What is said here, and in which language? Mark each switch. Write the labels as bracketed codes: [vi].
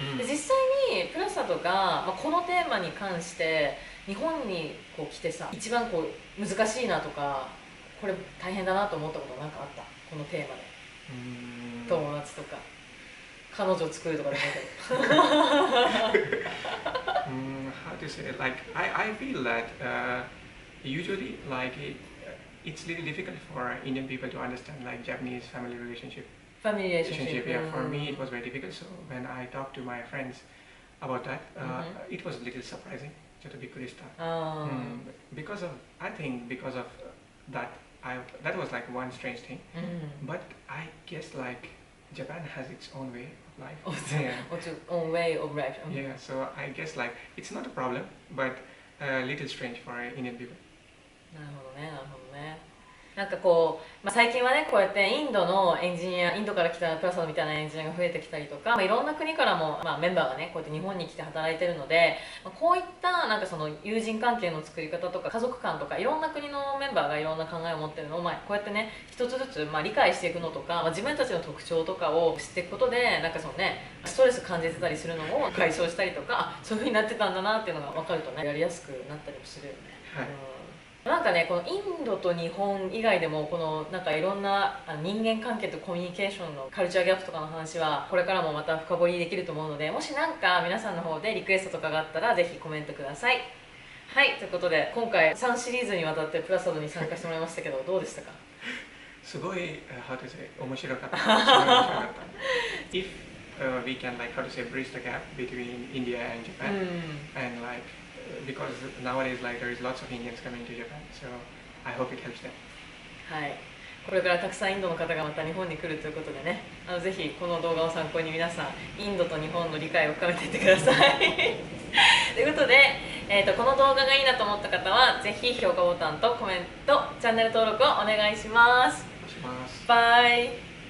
[ja] で実際にプラサとが、このテーマに関して日本にこう来てさ、一番こう難しいなとかこれ大変だなと思ったことなんかあった？このテーマで。友達とか彼女を作るとかでもいいけど。 [en] How to say it? Like I feel that usually it's really difficult for Indian people to understand like Japanese family relationship. Family relationship. Yeah, for me it was very difficult. So when I talked to my friends about that, it was a little surprising. [ja] ちょっとびっくりした。 [en] Because of I think because of that that was like one strange thing. But I guess like Japan has its own way of life. Its own way of life. Yeah, so I guess like it's not a problem, but a little strange for Indian people. [ja] なるほどね、なるほどね。なんかこう、最近はねこうやってインドのエンジニア、インドから来たプラサドみたいなエンジニアが増えてきたりとか、いろんな国からも、メンバーがねこうやって日本に来て働いてるので、こういったなんかその友人関係の作り方とか家族間とかいろんな国のメンバーがいろんな考えを持ってるのを、こうやってね一つずつ理解していくのとか、自分たちの特徴とかを知っていくことで、なんかそのねストレス感じてたりするのを解消したりとか、そういう風になってたんだなっていうのが分かるとねやりやすくなったりもするよね。なんかね、このインドと日本以外でもこのなんかいろんな人間関係とコミュニケーションのカルチャーギャップとかの話はこれからもまた深掘りできると思うので、もしなんか皆さんの方でリクエストとかがあったらぜひコメントください。はい、ということで今回3シリーズにわたってプラサドに参加してもらいましたけどどうでしたか？すごい、 [en] how to say [ja] 面白かった。すごい面白かった。 [en] If we can like how to say bridge the gap between India and Japan and like because nowadays like there is lots of Indians coming to Japan, so I hope it helps them. [ja] はい、これからたくさんインドの方がまた日本に来るということでね、ぜひこの動画を参考に皆さんインドと日本の理解を深めていってください。ということで、この動画がいいなと思った方はぜひ評価ボタンとコメント、チャンネル登録をお願いします。バイ。